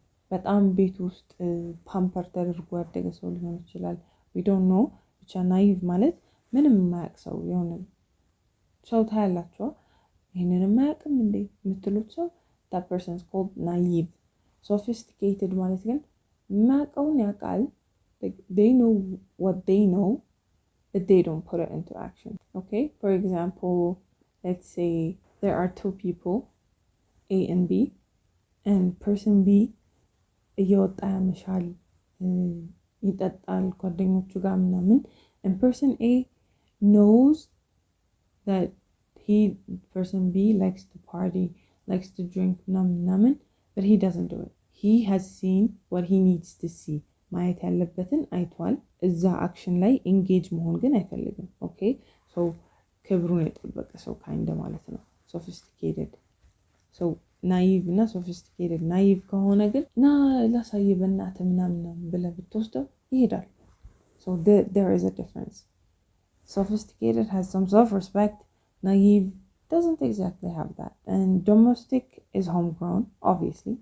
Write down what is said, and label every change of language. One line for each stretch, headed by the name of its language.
Amharic: በጣም ቤት ውስጥ ፓምፐር ተደርጎ ያደገ ሰው ሊሆን ይችላል።
English: we don't know
Amharic: ብቻ naive ማለት ምንም የማያውቅ ሰው የሆነ ሰው ታያላችሁ ይሄንን የማያውቅም እንዴ የምትሉት ሰው
English: that person is called naive።
Amharic: sophisticated ማለት ግን የማያውቀውን ያውቃል
English: they know what they know but they don't put it into action. Okay, for example, let's say there are two people A and B and person B
Amharic: እየወጣ ያመሻል ይጠጣል ጓደኞቹ ጋር ምናምን
English: and person A knows that person B likes to party, likes to drink ምናምን but he doesn't do it. He has seen what he needs to see.
Amharic: ማየት ያለበትን አይቷል። እዛ አክሽን ላይ ኢንጌጅ መሆን ግን አይፈልግም። ኦኬ ሶ ክብሩን የጠበቀ ሰው ካይንድ ማለት ነው ሶፊስቲኬትድ። ሶ ናይቭ እና ሶፊስቲኬትድ ናይቭ ከሆነ ግን ና ላሳይ በእናትህ ምናምን ብለህ ብትወስደው ይሄዳል። ሶ
English: there is a difference. Sophisticated has some self-respect. Naive doesn't exactly have that. And domestic is homegrown, obviously.